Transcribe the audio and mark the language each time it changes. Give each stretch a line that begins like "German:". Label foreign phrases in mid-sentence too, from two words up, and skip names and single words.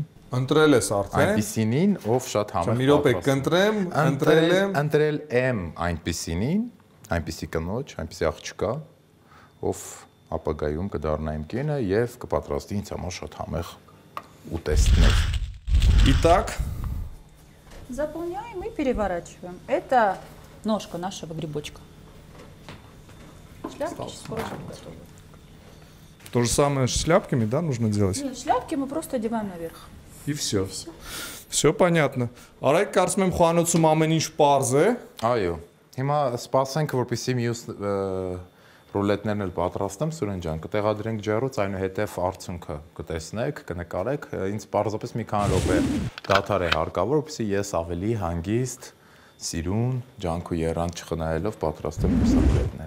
Armenian: Ընտրել ես արդեն։ Այնպիսինին, ով շատ համեղ։ Մի րոպե, կընտրեմ, ընտրել եմ այնպիսինին, այնպիսի կնոջ, այնպիսի աղջկա, ով ապագայում կդառնա իմ կինը եւ կպատրաստի ինձ համար շատ համեղ ուտեստներ։
Russian: Итак, заполняем и переворачиваем. Это ножка нашего грибочка. Шляпки сейчас скоро будут готовы. то же самое с шляпками, да, нужно делать? Нет, шляпки мы просто одеваем наверх. И все. Все понятно.
Armenian: Արեք, կարծում եմ խանութում ամեն ինչ պարզ է։ Այո։ Հիմա սպասենք, որպեսզի մյուս ռուլետներն էլ պատրաստեմ, Սուրեն ջան, կտեղադրենք ջեռոց, այնուհետև արդյունքը կտեսնեք, կնկարեք, ինձ պարզապես մի քանի րոպե դադար է հարկավոր, որպեսզի ես ավելի հանգիստ, սիրուն, ջանք ու եռանդ չխնայելով պատրաստեմ իմ ռուլետները։